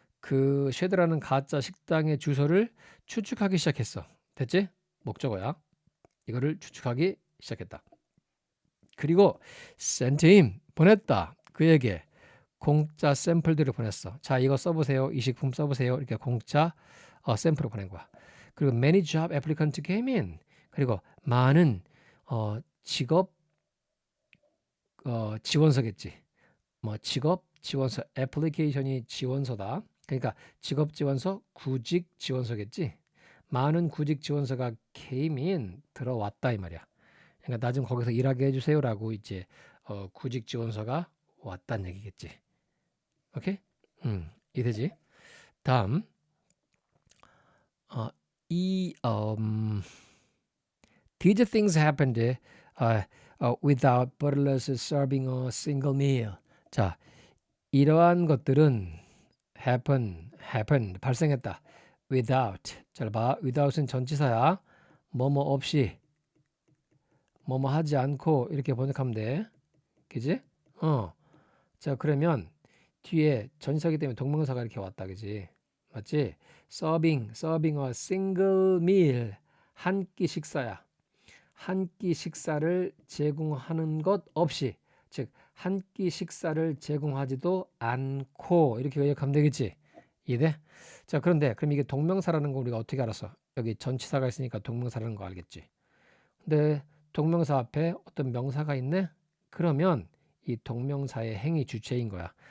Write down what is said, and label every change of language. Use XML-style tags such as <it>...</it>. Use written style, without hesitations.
<ko>그 쉐드라는 가짜 식당의 주소를 추측하기 시작했어. 됐지? 목적어야. 이거를 추측하기 시작했다. 그리고</ko> <en>sent him</en> <ko>보냈다. 그에게 공짜 샘플들을 보냈어. 자, 이거 써보세요. 이 식품 써보세요. 이렇게 공짜 샘플을 보낸 거야. 그리고</ko> <en>many job applicants came in.</en> <ko>그리고 많은 직업 지원서겠지. 뭐 직업 지원서 애플리케이션이 지원서다. 그러니까 직업 지원서, 구직 지원서겠지. 많은 구직 지원서가</ko> <en>came in</en> <ko>들어왔다 이 말이야. 그러니까 나 좀 거기서 일하게 해주세요라고 이제 구직 지원서가 왔다는 얘기겠지. 오케이? 이해되지? 다음 이</ko> <en>These things happened without butlers serving a single meal.</en> <ko>자, 이러한 것들은 happened 발생했다. without 잘 봐. without은 전치사야. 뭐뭐 없이 뭐뭐 하지 않고 이렇게 번역하면 돼. 그지? 자, 그러면 뒤에 전치사기 때문에 동명사가 이렇게 왔다. 그지? 맞지?</ko> <en>serving a single meal</en> <ko>한 끼 식사야. 한 끼 식사를 제공하는 것 없이 즉 한 끼 식사를 제공하지도 않고 이렇게 요약하면 되겠지. 이해돼? 자, 그런데 그럼 이게 동명사라는 거 우리가 어떻게 알았어? 여기 전치사가 있으니까 동명사라는 거 알겠지. 근데 동명사 앞에 어떤 명사가 있네? 그러면 이 동명사의 행위 주체인 거야.</ko>